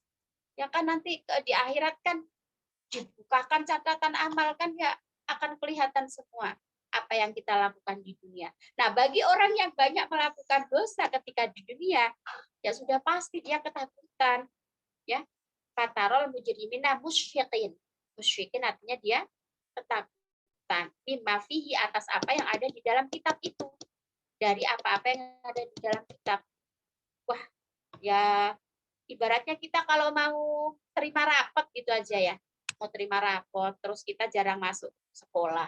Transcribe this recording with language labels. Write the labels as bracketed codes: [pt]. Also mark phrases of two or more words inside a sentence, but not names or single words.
[id] Ya kan nanti di akhirat kan dibukakan catatan amal kan ya akan kelihatan semua apa yang kita lakukan di dunia. Nah, bagi orang yang banyak melakukan dosa ketika di dunia, ya sudah pasti dia ketakutan. Ya, [ar] fatarol mujrimina musyfiqin. [id] Musyfiqin artinya dia ketakutan. [ar] Mimma fihi, [id] atas apa yang ada di dalam kitab itu. Dari apa-apa yang ada di dalam kitab. Wah, ya ibaratnya kita kalau mau terima rapot gitu aja ya. Mau terima rapot, terus kita jarang masuk sekolah.